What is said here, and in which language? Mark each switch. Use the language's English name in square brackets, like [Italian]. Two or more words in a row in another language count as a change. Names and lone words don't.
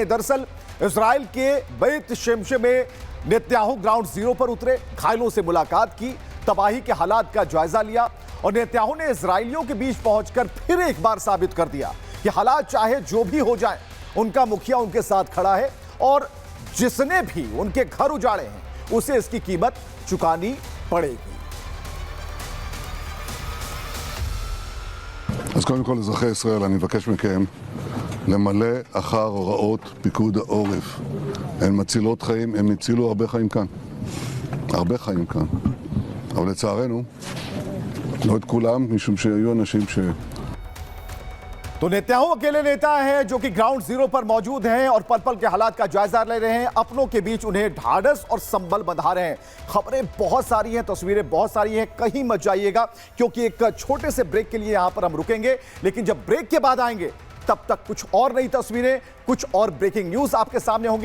[Hindi] दरअसल इजराइल के बैत शेमशे में नेतन्याहू [English] ground zero [Hindi] पर उतरे, घायलों से मुलाकात की, तबाही के हालात का जायजा लिया और नेतन्याहू ने इजरायलियों के बीच पहुंचकर फिर एक बार साबित कर दिया कि हालात चाहे जो भी हो जाए, उनका मुखिया उनके साथ खड़ा है और जिसने भी उनके घर उजाड़े हैं उसे इसकी कीमत चुकानी पड़ेगी। [Hebrew] אז קודם כל, אזרחי ישראל, אני מבקש מכם למלא אחר הוראות פיקוד העורף. הן מצילות חיים, הם הצילו הרבה חיים כאן. הרבה חיים כאן. אבל לצערנו, לא את כולם, משום שהיו אנשים [Hindi] तो नेतन्याहू अकेले नेता हैं जो कि [English] ground zero [Hindi] पर मौजूद हैं और पल पल के हालात का जायजा ले रहे हैं, अपनों के बीच उन्हें ढाढ़स और संबल बंधा रहे हैं। खबरें बहुत सारी हैं, तस्वीरें बहुत सारी हैं, कहीं मत जाइएगा क्योंकि एक छोटे से ब्रेक के लिए यहां पर हम रुकेंगे, लेकिन जब ब्रेक के बाद आएंगे तब तक कुछ और नई तस्वीरें, कुछ और [English] breaking news [Hindi] आपके सामने होंगी।